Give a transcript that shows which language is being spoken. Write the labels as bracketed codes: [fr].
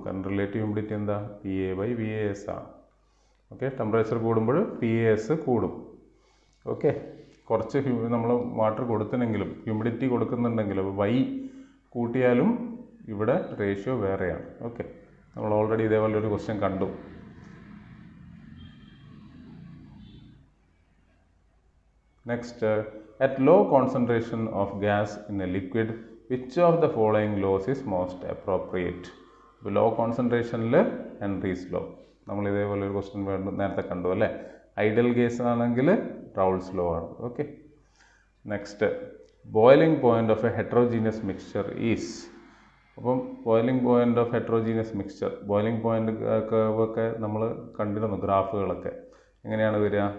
[ml] കാരണം relative humidity എന്താ? PA/VAS ആണ്. ഓക്കെ, ടെമ്പറേച്ചർ കൂടുമ്പോൾ PAS കൂടും. ഓക്കെ, കുറച്ച് നമ്മൾ വാട്ടർ കൊടുത്തിനെങ്കിലും ഹ്യൂമിഡിറ്റി കൊടുക്കുന്നുണ്ടെങ്കിലും Y കൂട്ടിയാലും ഇവിടെ റേഷ്യോ വേറെയാണ്. ഓക്കെ, നമ്മൾ ഓൾറെഡി ഇതേപോലെ ഒരു ക്വസ്റ്റ്യൻ കണ്ടു. [en] Next, at low concentration of gas in a liquid, which of the following laws is most appropriate? [ml] ഇപ്പോൾ ലോ കോൺസെൻട്രേഷനിൽ ഹെൻറീസ് ലോ, നമ്മൾ ഇതേപോലെ ഒരു ക്വസ്റ്റ്യൻ നേരത്തെ കണ്ടു അല്ലേ? ഐഡിയൽ കേസ് ആണെങ്കിൽ റൗൾസ് ലോ ആണ്. [en] Okay, next, boiling point of a heterogeneous mixture is. [ml] അപ്പം boiling point of heterogeneous mixture, boiling point ഒക്കെ നമ്മൾ കണ്ടിരുന്നു ഗ്രാഫുകളൊക്കെ. എങ്ങനെയാണ് വരിക?